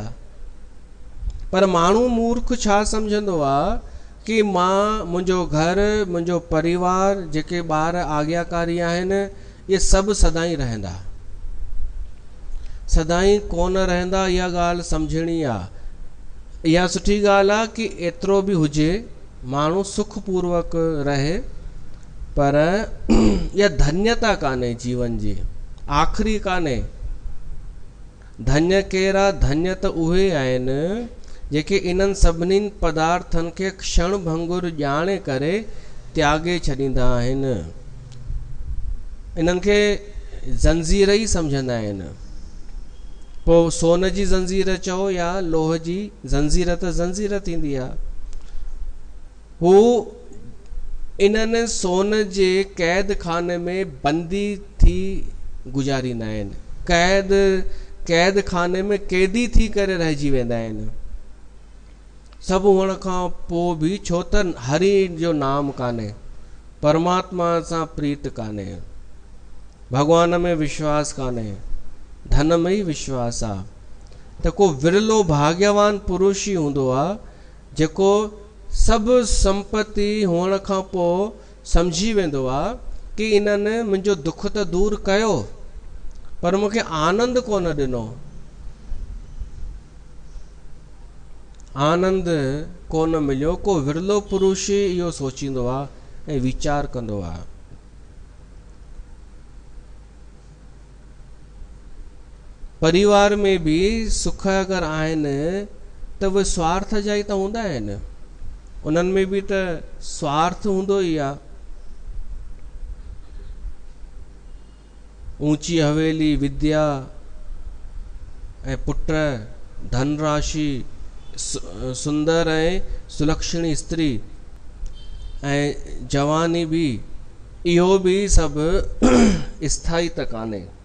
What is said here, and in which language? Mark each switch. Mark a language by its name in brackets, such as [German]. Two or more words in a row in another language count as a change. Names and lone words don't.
[Sindhi] पर माण्हू मूर्ख छा सम्झंदो आहे कि मां, मुंहिंजो घर, मुंहिंजो परिवार, जेके ॿार आज्ञाकारी आहिनि, ये सभु सदाईं रहंदा, सदाईं कोन रहंदा। इहा ॻाल्हि सम्झणी आहे। इहा सुठी ॻाल्हि आहे कि एतिरो बि हुजे, माण्हू सुखपूर्वक रहे, पर इहा धन्यता कान्हे जीवन जी, आख़िरी कान्हे। धन्य केरा, धन्य त उहे आहिनि जेके इन्हनि सभिनीनि पदार्थनि खे क्षण भंगुर ॼाणे करे त्यागे छॾींदा आहिनि, इन्हनि खे ज़ंजीर ई सम्झंदा आहिनि। पोइ सोन जी ज़ंजीर चओ या लोह जी ज़ंजीर, त ज़ंजीर थींदी आहे। हू इन्हनि सोन जे क़ैद खाने में बंदी थी गुज़ारींदा आहिनि, क़ैद खाने में कैदी थी करे रहिजी वेंदा आहिनि। सभु हुअण खां पोइ बि, छो त हरि जो नाम कान्हे, परमात्मा सां प्रीत कान्हे, भगवान में विश्वास कान्हे, धन में ई विश्वास आहे। त को विरलो भाग्यवान पुरुष ई हूंदो आहे जेको सभु संपत्ति हुअण खां पोइ सम्झी वेंदो आहे कि इन्हनि मुंहिंजो दुख त दूर कयो पर मूंखे आनंद कोन ॾिनो, आनंद कोन मिलियो। को विरलो पुरुष इहो सोचींदो आहे ऐं वीचार कंदो आहे। परिवार में भी सुख अगर आहिनि त उहे स्वार्थ जा ई त हूंदा आहिनि, उन्हनि में भी त स्वार्थ हूंदो ई आहे। ऊंची हवेली, विद्या ऐं पुट, धनराशि, सुंदर ऐं सुलक्षणी स्त्री ऐं जवानी भी, इहो भी सभु स्थाई त कान्हे।